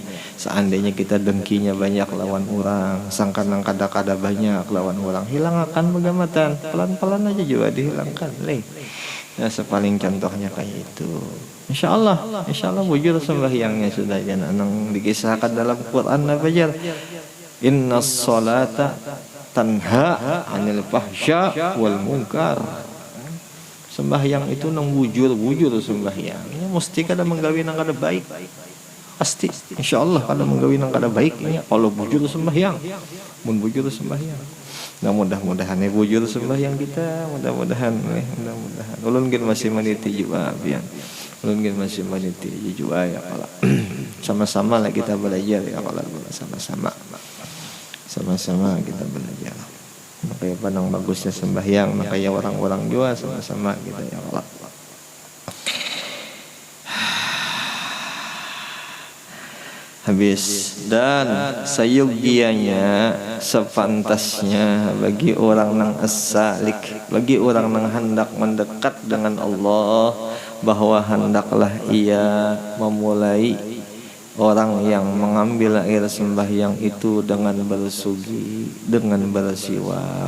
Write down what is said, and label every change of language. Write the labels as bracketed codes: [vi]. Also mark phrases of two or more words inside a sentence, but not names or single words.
[bjn] Seandainya kita dengkinya banyak lawan orang, sangkan nang kada-kada banyak lawan orang, hilang akan begamatan, pelan-pelan aja juga dihilangkan leh. Nah sepaling contohnya kayak itu. Insyaallah bujur sembahyangnya sudah jangan nang dikisahkan dalam Quran apa jar. [ar] إن الصلاة تنهى عن الفحشاء والمنكر. [bjn] Sembahyang itu nang bujur sembahyang. Ini mesti kada menggawi nang kada baik. pasti insyaallah kalau menggawi nang kada baik nya kalau bujur sembahyang mun bujur sembahyang. Nah mudah-mudahan bujur sembahyang kita mudah-mudahan ulun gen masih meniti juga pian ulun gen masih meniti juga ya kalau sama-sama lah kita belajar ya kalau sama-sama kita belajar. Makanya pandang bagusnya sembahyang, makanya orang-orang juga sama-sama kita ya Allah. Habis dan sayugianya sepantasnya bagi orang nang as-salik, bagi orang nang hendak mendekat dengan Allah, bahwa hendaklah ia memulai orang yang mengambil air sembahyang itu dengan bersugi, dengan bersiwak.